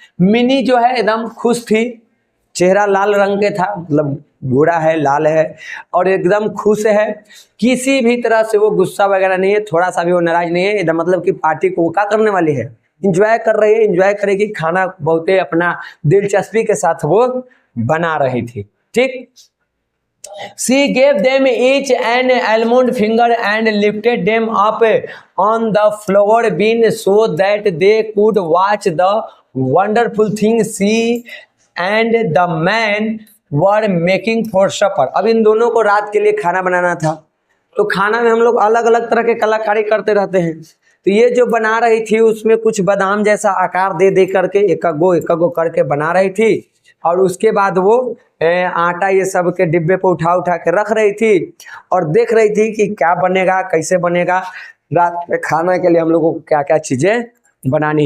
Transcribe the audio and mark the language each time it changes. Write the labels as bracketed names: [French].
[Hindi] Mini जो है एकदम खुश थी, चेहरा लाल रंग के था, मतलब गोरा है लाल है और एकदम खुश है, किसी भी तरह से वो गुस्सा वगैरह नहीं है, थोड़ा सा भी वो नाराज नहीं है। एकदम मतलब कि पार्टी को वो क्या करने वाली है, इंजॉय कर रही है, इंजॉय करेगी, खाना बहुत ही अपना दिलचस्पी के साथ वो बना रही थी। [English] ठीक, she gave them each an almond finger and lifted them up on the floor bean so that they could watch the wonderful things she and the man were making for supper। [Hindi] अब इन दोनों को रात के लिए खाना बनाना था, तो खाना में हम लोग अलग अलग तरह के कलाकारी करते रहते हैं। तो ये जो बना रही थी उसमें कुछ बादाम जैसा आकार दे दे करके एक गो करके बना रही थी और उसके बाद वो आटा ये सब के डिब्बे पे उठा उठा के रख रही थी और देख रही थी कि क्या बनेगा, कैसे बनेगा, रात में खाना के लिए हम लोग को क्या क्या चीजें बनानी।